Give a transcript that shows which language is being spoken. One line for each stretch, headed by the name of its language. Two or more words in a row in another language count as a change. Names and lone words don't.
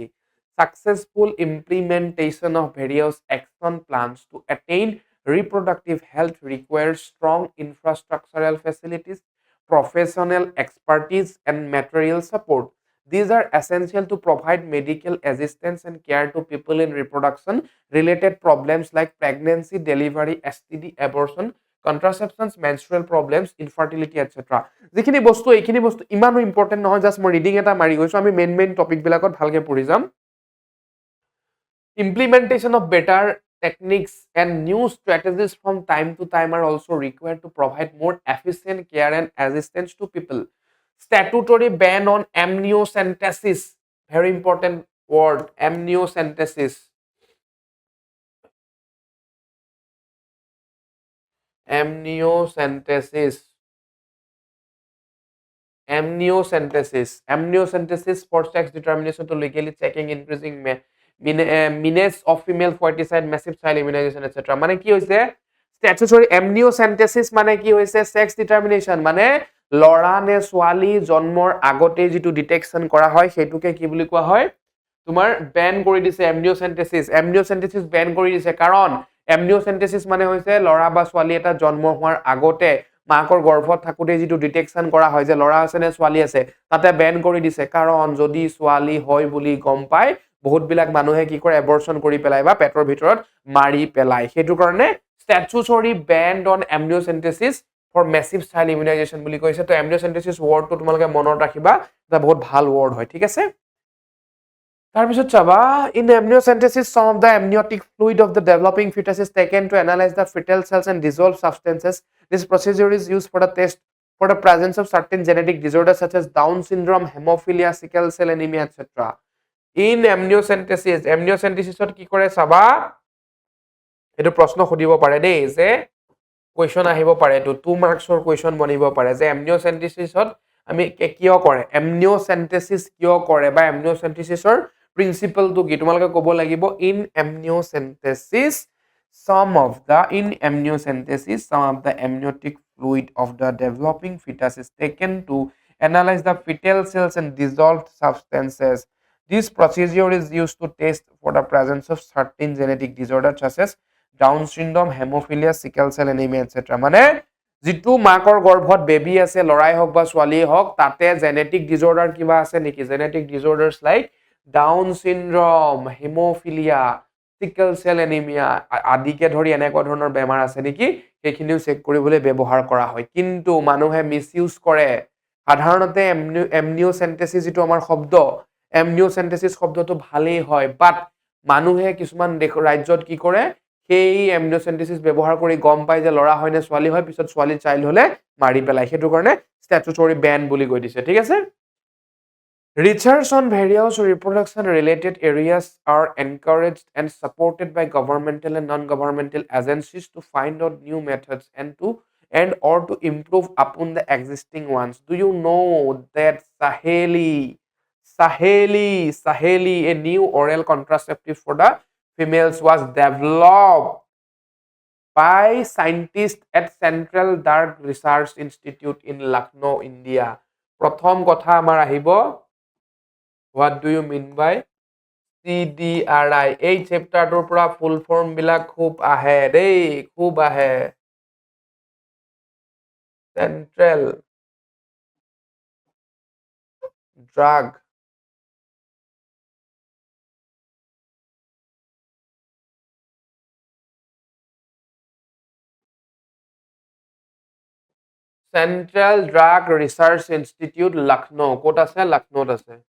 English: Successful implementation of various action plans to attain reproductive health requires strong infrastructural facilities, professional expertise, and material support. These are essential to provide medical assistance and care to people in reproduction related problems like pregnancy, delivery, STD, abortion, contraceptions, menstrual problems, infertility, etc.
Assamese: যিখিনি বস্তু এইখিনি বস্তু ইমানো ইম্পৰ্টেন্ট নহয় জাস্ট মই ৰিডিং এটা মাৰি গৈছো আমি
English: main topic
Assamese: বিলাকত ভালকে পঢ়ি যাম
English: implementation of better techniques and new strategies from time to time are also required to provide more efficient care and assistance to people. Statutory ban on amniocentesis, very important word, amniocentesis. Amniocentesis for sex determination to legally checking increasing menace of female foeticide, massive child immunization, etc.
Assamese: মানে কি হৈছে
English: statutory amniocentesis
Assamese: মানে কি হৈছে
English: sex determination
Assamese: মানে লৰা নে ছোৱালী জন্মৰ আগতে যেটো ডিটেকশন কৰা হয় সেইটোকে কি বুলি কোৱা হয় তোমাৰ ব্যান কৰি দিছে amniocentesis ব্যান কৰি দিছে কাৰণ amniocentesis মানে হৈছে লৰা বা ছোৱালী এটা জন্ম হোৱাৰ আগতে মাকৰ গৰ্ভত থাকোতে যেটো ডিটেকশন কৰা হয় যে লৰা আছে নে ছোৱালী আছে তাতে ব্যান কৰি দিছে কাৰণ যদি ছোৱালী হয় বুলি গম পায় বহুত বিলাক মানুহে কি কৰে এবৰ্শন কৰি পেলাই বা পেটৰ ভিতৰত মাৰি পেলাই হেতু কাৰণে
English: statutory ban on amniocentesis for massive child immunization
Assamese: বুলি কৈছে তো amniocentesis word টো তোমালোকে মনত ৰাখিবা এটা বহুত ভাল word হয় ঠিক আছে তাৰ পিছত চাবা
English: in amniocentesis some of the amniotic fluid of the developing fetus is taken to analyze the fetal cells and dissolve substances this procedure is used for the test for the presence of certain genetic disorders such as Down syndrome, hemophilia, sickle cell anemia, etc. In amniocentesis,
Assamese: amniocentesis কি কৰে চাবা এইটো প্ৰশ্ন সুধিব পাৰে দেই যে কুৱেশ্যন আহিব পাৰে এইটো 2 মাৰ্কছৰ কুৱেশ্যন বনিব পাৰে যে এমনিওচেন্টেচিছত আমি কিয় কৰে এমনিওচেন্টেচিছ কিয় কৰে বা এমনিওচেন্টেচিছৰ প্ৰিন্সিপলটো কি তোমালোকে ক'ব লাগিব
English: in amniocentesis some of the amniotic fluid of the developing fetus is taken to analyze the fetal cells and dissolved substances. This procedure is used to test for the presence of certain genetic disorders such as Down syndrome, hemophilia, sickle cell anemia, etc.
Assamese: মানে যেটো মাকৰ গৰ্ভত বেবি আছে লৰাই হওক বা ছোৱালী হওক তাতে
English: genetic disorder
Assamese: কিবা আছে নেকি
English: genetic disorders like Down syndrome hemophilia sickle cell anemia
Assamese: আদিকে ধৰি এনেকুৱা ধৰণৰ বেমাৰ আছে নেকি সেইখিনিও চেক কৰিবলৈ ব্যৱহাৰ কৰা হয় কিন্তু মানুহে মিসইউজ কৰে সাধাৰণতে এমনিওচেন্টেচিছ যেটো আমাৰ শব্দ এমনিওচেন্টেচিছ শব্দটো ভালেই হয় বাট মানুহে কিছুমান ৰাজ্যত কি কৰে সেই এমনিওচেন্টেচিছ ব্যৱহাৰ কৰি গম পাই যে লৰা হয় নে ছোৱালী হয় পিছত ছোৱালী চাইল্ড হলে মাৰি পেলাই সেইটো কাৰণে
English: statutory ban
Assamese: বুলি কৈ দিছে ঠিক আছে
English: Research on various reproduction related areas are encouraged and supported by governmental and non-governmental agencies to find out new methods and or to improve upon the existing ones. Do you know that Saheli, a new oral contraceptive for the females was developed by scientists at Central Drug Research Institute in Lucknow, India.
Assamese: প্ৰথম কথা আমাৰ আহিব
English: What do you mean by CDRI?
Assamese: এই চেপ্টাৰটোৰ পৰা
English: full form
Assamese: বিলাক খুব আহে দেই খুব আহে Central Drug Research Institute Lucknow ক'ত আছে লক্ষ্ণৌত আছে